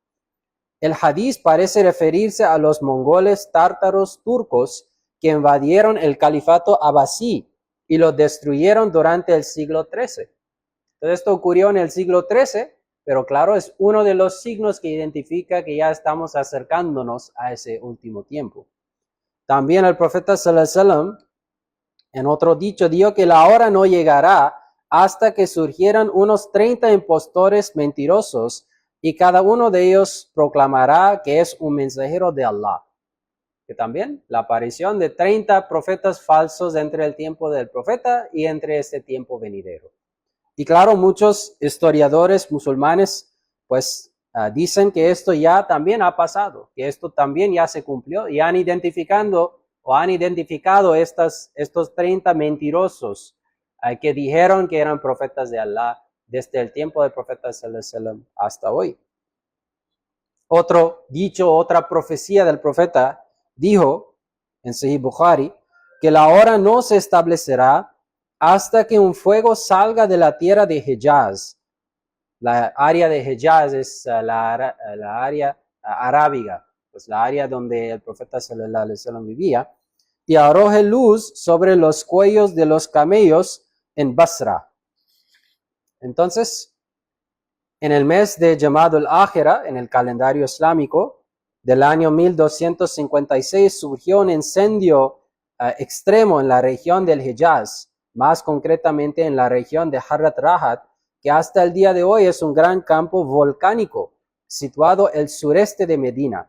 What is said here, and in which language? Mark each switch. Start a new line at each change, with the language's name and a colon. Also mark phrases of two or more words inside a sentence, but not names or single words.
Spanish: El hadiz parece referirse a los mongoles tártaros turcos que invadieron el califato abasí y lo destruyeron durante el siglo XIII. Entonces, esto ocurrió en el siglo XIII, pero claro, es uno de los signos que identifica que ya estamos acercándonos a ese último tiempo. También el profeta
Arabic: صلى الله عليه وسلم,
Spanish: en otro dicho, dijo que la hora no llegará hasta que surgieran unos 30 impostores mentirosos y cada uno de ellos proclamará que es un mensajero de Allah. Que también la aparición de 30 profetas falsos entre el tiempo del profeta y entre este tiempo venidero. Y claro, muchos historiadores musulmanes pues dicen que esto ya también ha pasado, que esto también ya se cumplió y han identificado estos 30 mentirosos que dijeron que eran profetas de Allah desde el tiempo del profeta
Arabic: صلى الله عليه وسلم
Spanish: hasta hoy. Otro dicho, otra profecía del profeta dijo en Sahih Bukhari que la hora no se establecerá hasta que un fuego salga de la tierra de Hejaz. La área de Hejaz es la área arábiga, pues la área donde el profeta
Arabic: صلى الله عليه وسلم
Spanish: vivía, y arroje luz sobre los cuellos de los camellos en Basra. Entonces, en el mes de Jamad al-Akhira, en el calendario islámico, del año 1256, surgió un incendio extremo en la región del Hejaz, más concretamente en la región de Harrat Rahat, que hasta el día de hoy es un gran campo volcánico situado al sureste de Medina.